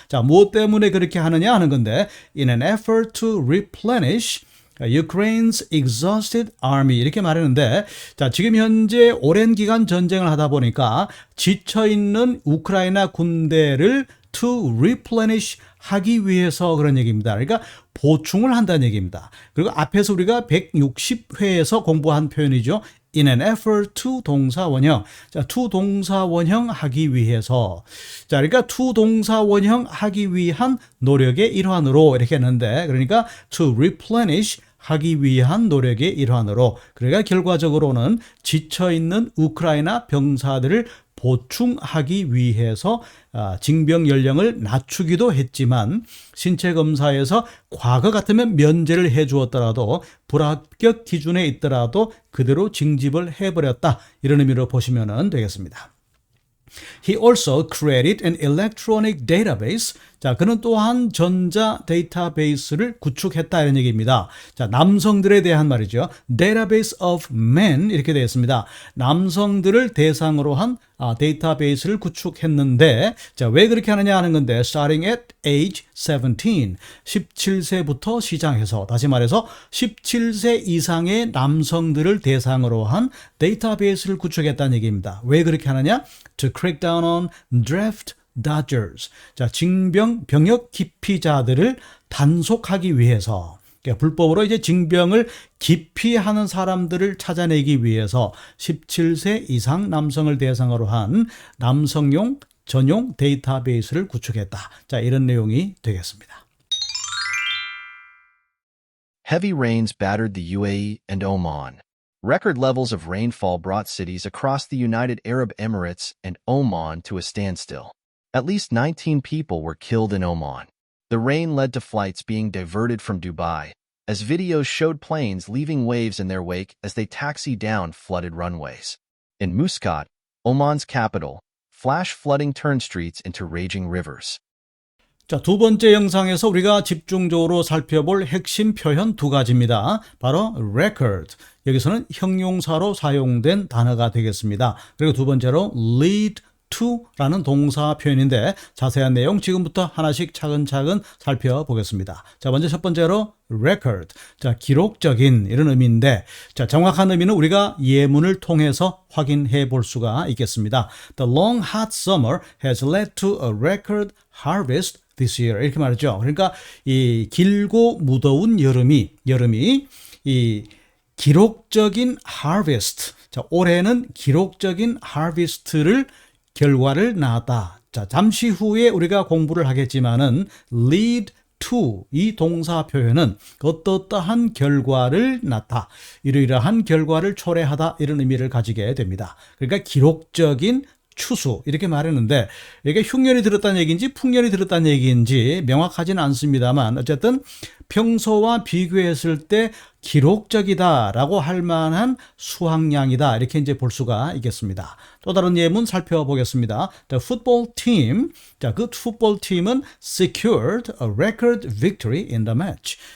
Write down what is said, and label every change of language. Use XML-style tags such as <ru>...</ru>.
<ko>자, 무엇 때문에 그렇게 하느냐 하는 건데</ko> <en>In an effort to replenish Ukraine's exhausted army</en> <ko>이렇게 말했는데 자, 지금 현재 오랜 기간 전쟁을 하다 보니까 지쳐있는 우크라이나 군대를</ko> <en>to replenish</en> <ko>하기 위해서 그런 얘기입니다. 그러니까 보충을 한다는 얘기입니다. 그리고 앞에서 우리가 160회에서 공부한 표현이죠.</ko> <en>In an effort to</en> <ko>동사 원형. 자, to 동사 원형 하기 위해서. 자, 그러니까 to 동사 원형 하기 위한 노력의 일환으로 이렇게 했는데 그러니까</ko> <en>to replenish</en> <ko>하기 위한 노력의 일환으로 그러니까 결과적으로는 지쳐있는 우크라이나 병사들을 보충하기 위해서 징병 연령을 낮추기도 했지만 신체 검사에서 과거 같으면 면제를 해 주었더라도 불합격 기준에 있더라도 그대로 징집을 해버렸다 이런 의미로 보시면 되겠습니다.</ko> <en>He also created an electronic database.</en> <ko>자, 그는 또한 전자 데이터베이스를 구축했다 이런 얘기입니다. 자, 남성들에 대한 말이죠.</ko> <en>Database of men</en> <ko>이렇게 되어 있습니다. 남성들을 대상으로 한 데이터베이스를 구축했는데 자, 왜 그렇게 하느냐 하는 건데</ko> <en>starting at age 17,</en> <ko>17세부터 시작해서 다시 말해서 17세 이상의 남성들을 대상으로 한 데이터베이스를 구축했다는 얘기입니다. 왜 그렇게 하느냐?</ko> <en>To crack down on draft dodgers.</en> <ko>자, 병역 기피자들을 단속하기 위해서 그러니까 불법으로 이제 징병을 기피하는 사람들을 찾아내기 위해서 17세 이상 남성을 대상으로 한 남성용 전용 데이터베이스를 구축했다. 자, 이런 내용이 되겠습니다.</ko> <en>Heavy rains battered the UAE and Oman. Record levels of rainfall brought cities across the United Arab Emirates and Oman to a standstill. At least 19 people were killed in Oman. The rain led to flights being diverted from Dubai, as videos showed planes leaving waves in their wake as they taxied down flooded runways. In Muscat, Oman's capital, flash flooding turned streets into raging rivers.</en> <ko>자, 두 번째 영상에서 우리가 집중적으로 살펴볼 핵심 표현 두 가지입니다. 바로 record, 여기서는 형용사로 사용된 단어가 되겠습니다. 그리고 두 번째로 lead to라는 동사 표현인데 자세한 내용 지금부터 하나씩 차근차근 살펴보겠습니다. 자, 먼저 첫 번째로 record, 자, 기록적인 이런 의미인데 자, 정확한 의미는 우리가 예문을 통해서 확인해 볼 수가 있겠습니다.</ko> <en>The long hot summer has led to a record harvest this year</en> <ko>이렇게 말했죠. 그러니까 이 길고 무더운 여름이 이 기록적인 harvest, 자, 올해는 기록적인 harvest를 결과를 낳았다. 자, 잠시 후에 우리가 공부를 하겠지만은 lead to 이 동사 표현은 어떠한 결과를 낳다, 이러이러한 결과를 초래하다 이런 의미를 가지게 됩니다. 그러니까 기록적인 추수 이렇게 말했는데 이게 흉년이 들었다는 얘기인지 풍년이 들었다는 얘기인지 명확하지는 않습니다만 어쨌든 평소와 비교했을 때 기록적이다라고 할 만한 수확량이다 이렇게 이제 볼 수가 있겠습니다. 또 다른 예문 살펴보겠습니다.</ko> <en>The football team, 자,</en> <ko>그 풋볼 팀은</ko> <en>secured a record victory in the match.</en>